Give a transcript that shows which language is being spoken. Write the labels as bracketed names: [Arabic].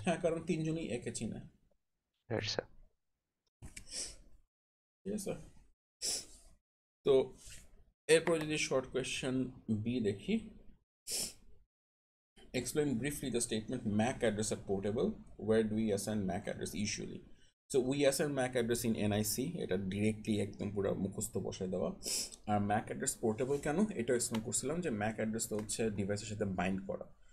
[Bangla] হ্যাঁ, কারণ তিনজনই একে চিনে। Right sir? ঠিক আছে, তো এরপর যদি শর্ট কোয়েশ্চেন বি দেখি, [English] explain briefly the statement MAC address are portable. Where do we assign MAC address usually? So we assign MAC address in NIC, [Bangla] এটা ডিরেক্টলি একদম পুরো মুখস্থ বসায় দেওয়া। আর MAC address portable কেন এটা এক্সপ্লেন করছিলাম যে MAC address তো হচ্ছে ডিভাইসের সাথে বাইন্ড করা।